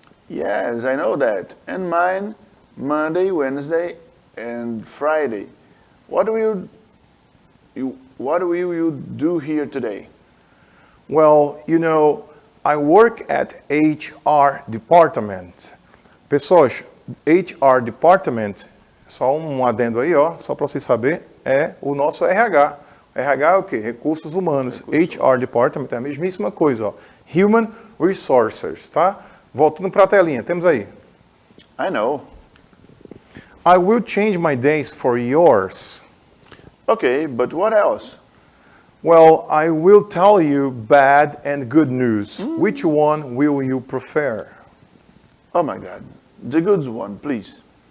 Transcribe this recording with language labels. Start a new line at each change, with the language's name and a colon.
English: Yes, I know that. And mine, Monday, Wednesday, and Friday. What will you do here today? Well, you know, I work at HR department.
Portuguese: Pessoas, HR department, só um adendo aí, ó, só para vocês saberem, é o nosso RH. RH é o quê? Recursos humanos. HR department é a mesmíssima coisa, ó. Human Resources, tá? Voltando para a telinha, temos aí.
English: I know. I will change my days for yours. Okay, but what else? Well, I will tell you bad and good news. Which one will you prefer? Oh my God. The good one, please.